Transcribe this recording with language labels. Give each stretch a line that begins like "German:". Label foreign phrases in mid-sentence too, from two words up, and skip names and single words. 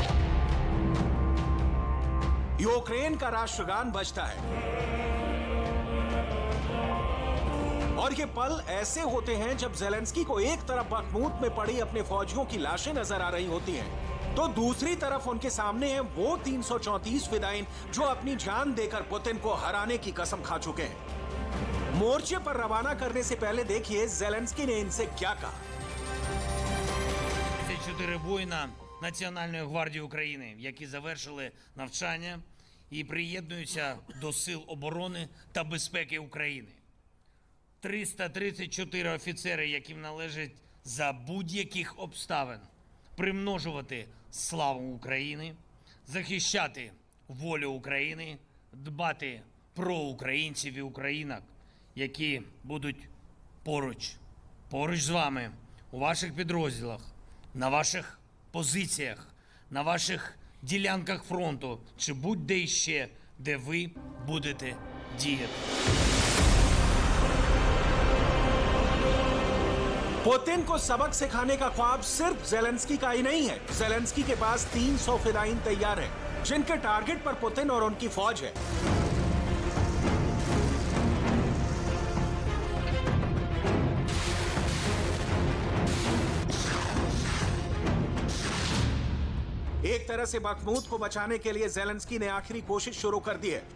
Hindi: यूक्रेन का राष्ट्रगान बजता है और ये पल ऐसे होते हैं जब ज़ेलेंस्की को एक तरफ बखमूत में पड़ी अपने फौजियों की लाशें नजर आ रही होती हैं, तो दूसरी तरफ उनके सामने हैं वो 334 फिदाइन जो अपनी जान देकर पुतिन को हराने की कसम खा चुके हैं। मोर्चे पर रवाना करने से पहले देखिए ज़ेलेंस्की ने इनसे क्या कहा।
Ukrainian: 4 воїна Національної гвардії України, які завершили навчання і приєднуються до Сил оборони та безпеки України. 334 офіцери, яким належить за будь-яких обставин примножувати славу України, захищати волю України, дбати про українців і українок, які будуть поруч з вами у ваших підрозділах, на ваших позиціях, на ваших ділянках фронту чи будь-де іще, де ви будете діяти.
Hindi: पुतिन को सबक सिखाने का ख्वाब सिर्फ ज़ेलेंस्की का ही नहीं है। ज़ेलेंस्की के पास 300 फिदाइन तैयार हैं, जिनके टारगेट पर पुतिन और उनकी फौज है। एक तरह से बखमूत को बचाने के लिए ज़ेलेंस्की ने आखिरी कोशिश शुरू कर दी है।